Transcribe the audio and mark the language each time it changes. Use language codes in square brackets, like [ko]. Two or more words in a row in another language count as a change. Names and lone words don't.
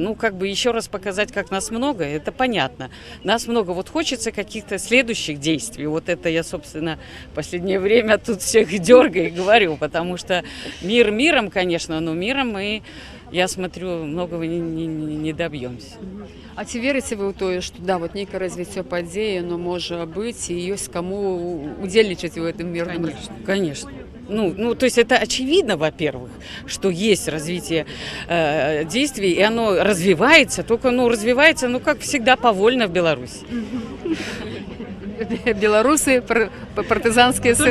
[ru] Ну как бы еще раз показать, как нас много, это понятно. Нас много, вот хочется каких-то следующих действий. Вот это я, собственно, в последнее время тут всех дергаю и говорю, потому что мир миром, конечно, но миром мы, я смотрю, многого не добьемся. [be] А ці верыце вы ў тое, што да, вот нейкае развіццё падзеі, но можа быць, і ёсць каму удзельнічаць у [ru] этом мирном? Конечно. Ну, то есть это очевидно, во-первых, что есть развитие действий, и оно развивается, только развивается, как всегда, повольно в Беларуси. Белорусы, партизанские сыны.